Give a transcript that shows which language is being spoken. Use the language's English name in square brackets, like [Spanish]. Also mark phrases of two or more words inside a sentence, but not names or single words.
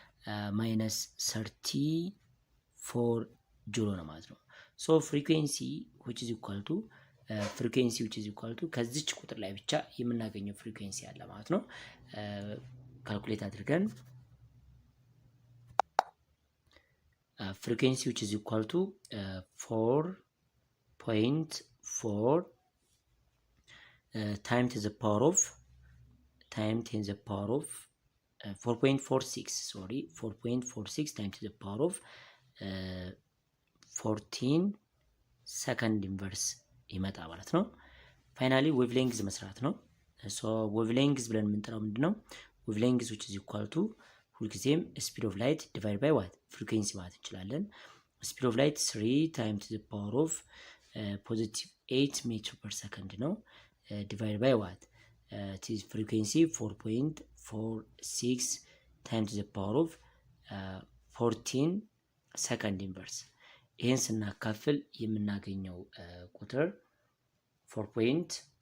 [Amharic] -34 ጁል ነው ማለት ነው። ሶ ፍሪኩዌንሲ [English] which is equal to [Amharic] ፍሪኩዌንሲ [English] which is equal to [Amharic] ከዚች ቁጥር ላይ ብቻ የምናገኘው ፍሪኩዌንሲ አለ ማለት ነው። ካልኩሌት አድርገን ፍሪኩዌንሲ [English] which is equal to [Amharic] 4.4 [English] time to the power of [Amharic] 4.46 [English] sorry 4.46 time to the power of [Amharic] 14 [English] second inverse [Amharic] ይመጣ ማለት ነው። ፋይናሊ ዌቭሌንግዝ መስራት ነው። ሶ ዌቭሌንግዝ ብለን የምንጠራው ምንድነው? [English] wavelength which is equal to ሁልጊዜም speed of light divide by what frequency [Amharic] ማለት እንችላለን። [English] speed of light 3 time to the power of +8 meter per second ነው divide by what this frequency 4.46 time to the power of 14 second inverse። [Amharic] ይህን ስናካፍል የምናገኘው ቁጥር [English] 3